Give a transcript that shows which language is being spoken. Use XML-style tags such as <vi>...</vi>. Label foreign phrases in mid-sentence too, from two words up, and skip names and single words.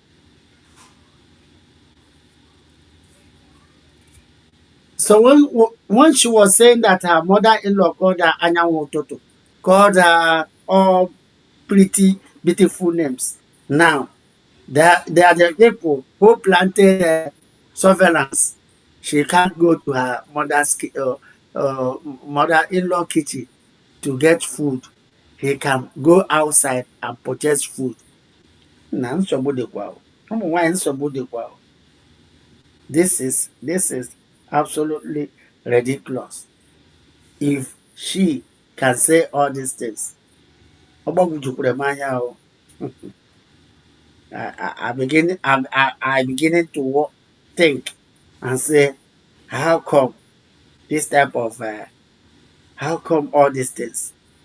<en>so when she was saying that her mother-in-law called her Anyanwu Toto, called her all pretty beautiful names. Now they are the people who planted surveillance. She can't go to her mother-in-law kitchen to get food. He can go outside and purchase food.</en> <ig>Na nsogbu dịkwa o. Ụmụ nwanyị nsogbu dịkwa o.</ig> <en>This is absolutely ridiculous. If she can say all these things,</en> <ig>ọ gbagwojukwuru m anya o.</ig> <en>I beginning to think and say, how come this type of how come all these things?</en>